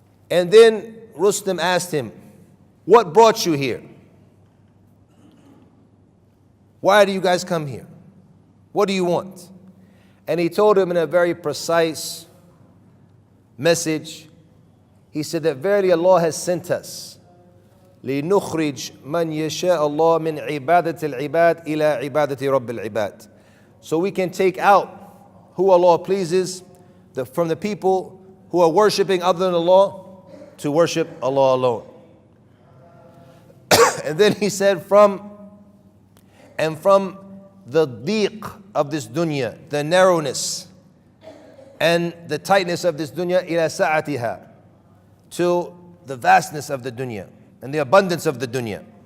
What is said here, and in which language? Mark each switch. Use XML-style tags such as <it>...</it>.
<en>And then Rustum asked him, "What brought you here? Why do you guys come here? What do you want?" And he told him in a very precise message. He said that verily Allah has sent us</en> <ar>لِنُخْرِجْ مَنْ يَشَاءَ اللَّهُ مِنْ عِبَادَةِ الْعِبَادِ إِلَىٰ عِبَادَةِ رَبِّ الْعِبَادِ.</ar> <en>So we can take out who Allah pleases from the people who are worshiping other than Allah to worship Allah alone. And then he said from the dhiq of this dunya, the narrowness and the tightness of this dunya, ila sa'atiha, to the vastness of the dunya and the abundance of the dunya.</en>